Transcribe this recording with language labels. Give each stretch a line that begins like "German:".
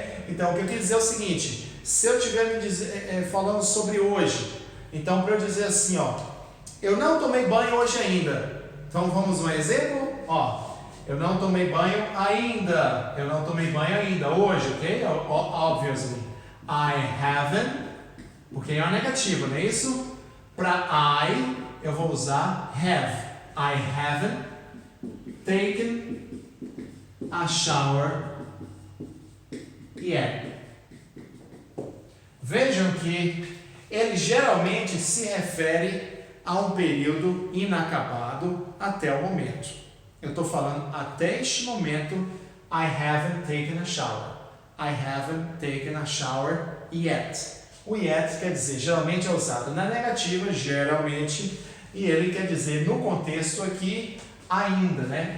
Portuguese: Então, o que eu quero dizer é o seguinte. Se eu estiver falando sobre hoje, então para eu dizer assim, ó, eu não tomei banho hoje ainda. Então, vamos um exemplo? Ó. Eu não tomei banho ainda. Hoje, ok?
English: Obviously. I haven't,
Portuguese: porque é uma negativa, não é isso? Para I, eu vou usar have.
English: I haven't taken a shower yet.
Portuguese: Vejam que ele geralmente se refere a um período inacabado até o momento. Eu estou falando até este momento,
English: I haven't taken a shower. I haven't taken a shower yet.
Portuguese: O yet quer dizer, geralmente é usado na negativa, geralmente, e ele quer dizer, no contexto aqui, ainda, né?